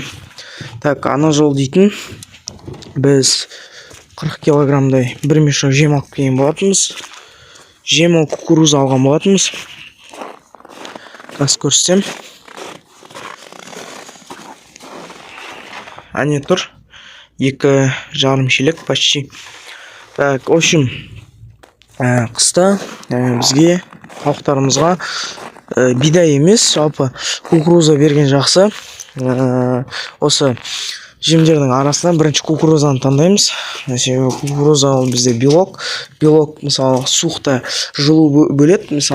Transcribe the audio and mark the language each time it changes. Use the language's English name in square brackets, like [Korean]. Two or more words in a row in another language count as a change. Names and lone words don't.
[Kazakh] Так, ана жол дейтін біз 40 килограммдай бір мешок жем алып келген болатынбыз. Жем ол кукуруза алған болатынбыз. Қазір көрсетем. Әне тұр. [Russian] 2,5 шелек почти. Так, в общем, [Kazakh] қыста бізге тауықтарымызға бидай емес, жалпы кукуруза берген жақсы. Осы жемдердің арасынан бірінші кукурузаны таңдаймыз. Себебі кукуруза ол бізде белок. Белок, мысалы, суықта жылу бөледі, мысалы.